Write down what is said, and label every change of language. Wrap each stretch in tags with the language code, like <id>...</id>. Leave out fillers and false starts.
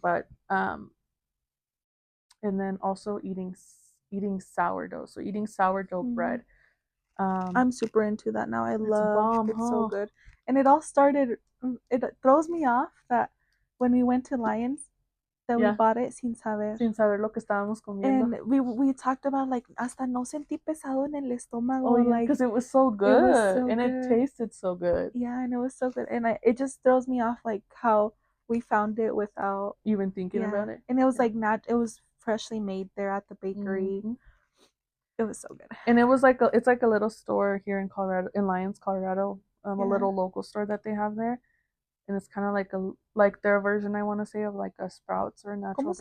<en>But and then also eating sourdough. So eating sourdough bread. I'm super into that now. I love it's so good. And it all started, it throws me off that when we went to Lions, that we bought it</en> <es>sin saber. Sin saber lo que estábamos comiendo.</es> <en>And we talked about like</en> <es>hasta no sentí pesado en el estómago.</es> <en>Oh yeah, because it was so good. It tasted so good. Yeah, and it was so good. And it just throws me off like how we found it without even thinking about it. And it was like it was freshly made there at the bakery. It was so good. And it was like it's like a little store here in Colorado, in Lyons, Colorado, a little local store that they have there, and it's kind of like their version, I want to say, of like a Sprouts or Natural Grocers.</en>